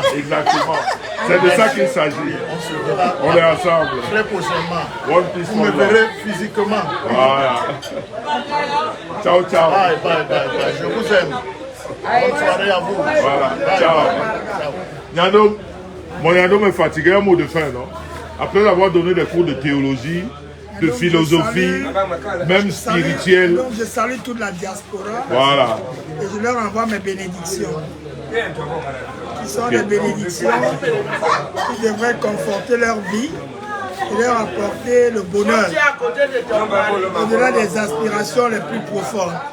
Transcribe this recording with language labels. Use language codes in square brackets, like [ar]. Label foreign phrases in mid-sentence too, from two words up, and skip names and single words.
[fr] Exactement. C'est de ça qu'il s'agit. On se verra. On est ensemble. Très prochainement. Vous me verrez physiquement. Voilà. [it] Ciao, ciao. [en] Bye, bye, bye, bye. [fr] Je vous aime. Bonne soirée à vous. Voilà. Bye, Ciao. bye. Nyando, mon Nyando me fatiguait, un mot de fin, non? Après avoir donné des cours de théologie, de philosophie, même spirituelle. Donc je salue toute la diaspora. Voilà. Et je leur envoie mes bénédictions. Qui sont des bénédictions qui devraient conforter leur vie et leur apporter le bonheur au-delà des aspirations les plus profondes.